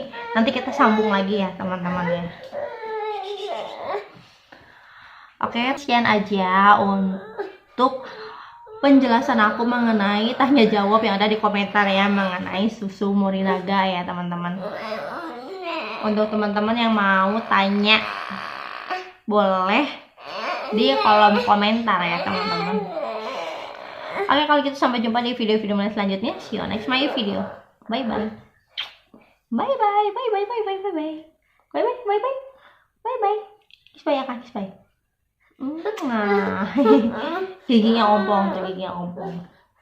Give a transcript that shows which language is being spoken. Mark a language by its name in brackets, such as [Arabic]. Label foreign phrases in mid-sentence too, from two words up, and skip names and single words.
[Indonesian] Nanti kita sambung lagi ya teman-teman ya. Oke, sekian aja untuk penjelasan aku mengenai tanya jawab yang ada di komentar ya mengenai susu Morinaga ya teman-teman. Untuk teman-teman yang mau tanya boleh di kolom komentar ya teman-teman. Oke, kalau gitu sampai jumpa di video-video selanjutnya. [English] See you next my video. Bye bye. Bye bye. Bye bye. Bye bye. Bye bye. Bye bye. Bye bye. Bye bye. Kiss bye [Indonesian] ya kak, [English] kiss bye. [Indonesian] Nah, giginya ompong tuh, giginya ompong.